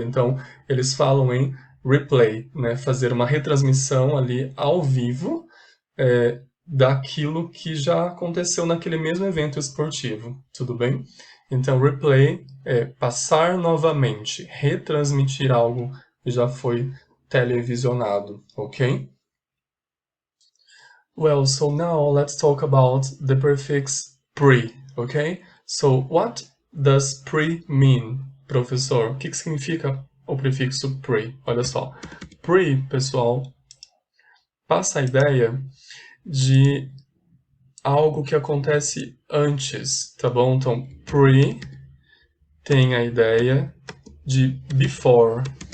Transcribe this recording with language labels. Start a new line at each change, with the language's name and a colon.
Portuguese: Então, eles falam em replay, né, fazer uma retransmissão ali ao vivo, daquilo que já aconteceu naquele mesmo evento esportivo, tudo bem? Então, replay é passar novamente, retransmitir algo que já foi televisionado, ok?
English: Well, so now let's talk about the prefix pre, ok? So, what does pre mean, professor?
Portuguese: O que significa o prefixo pre? Olha só. Pre, pessoal, passa a ideia de algo que acontece antes, tá bom? Então, pre tem a ideia de before.